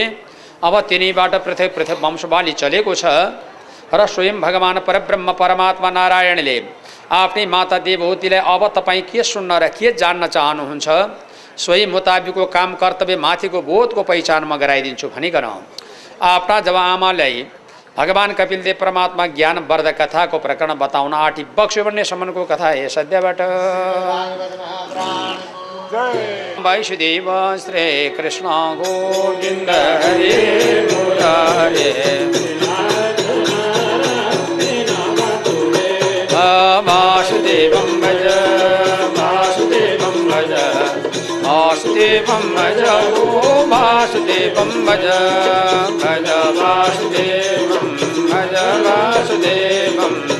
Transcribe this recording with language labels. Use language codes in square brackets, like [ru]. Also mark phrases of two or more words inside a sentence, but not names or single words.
[ne] अब तिनीबाट पृथक वंशवाली चलेको छ र स्वयं भगवान परब्रह्म परमात्मा नारायणले आफ्नै माता देवहूतिलाई अब तपाईँ के सुन्न र के जान्न चाहनुहुन्छ सोही मुताबिकको काम कर्तव्य माथिको बोधको पहिचान म गराइदिन्छु भनिकन आफ्ना जब आमालाई भगवान कपिलदेव परमात्मा ज्ञान वर्ध कथा को प्रकरण बताउन आँटी बक्स्यो भन्ने सम्मको कथा हे सद्यबाट। [sa] वासुदेव श्री कृष्ण गोविन्द हरे मुरारे वासुदेवं भज वासुदेवं भज वासुदेवं भज ओ वासुदेवं भज भज वासुदेवं भज वासुदेवं